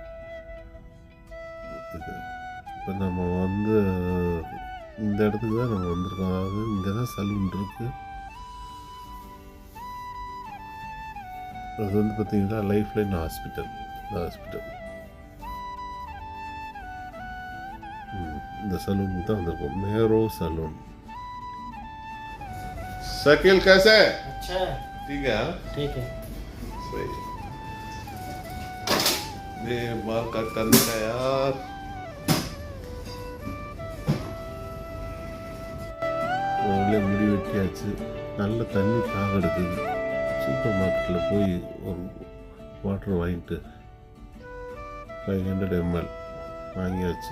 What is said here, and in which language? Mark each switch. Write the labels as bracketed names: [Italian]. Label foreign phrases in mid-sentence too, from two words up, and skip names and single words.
[Tamil] இது இப்போ நம்ம வந்து இந்த இடத்துக்கு தான் நம்ம வந்திருக்கோம். அதாவது இங்கே தான் சலூன் இருக்குது. அது வந்து பார்த்திங்கன்னா லைஃப் லைன் ஹாஸ்பிட்டல். இந்த சலூனுக்கு தான் வந்திருக்கோம். மேரோ சலூன். [Hindi] शकील कैसे? अच्छा ठीक है. ठीक है. सही. ये बाल कट करने का यार. [Tamil] முடி வெட்டியாச்சு. நல்ல தண்ணி தாக எடுக்குது. சூப்பர் மார்க்கெட்டில் போய் ஒரு வாட்டர் வாங்கிட்டு 500 ml வாங்கியாச்சு.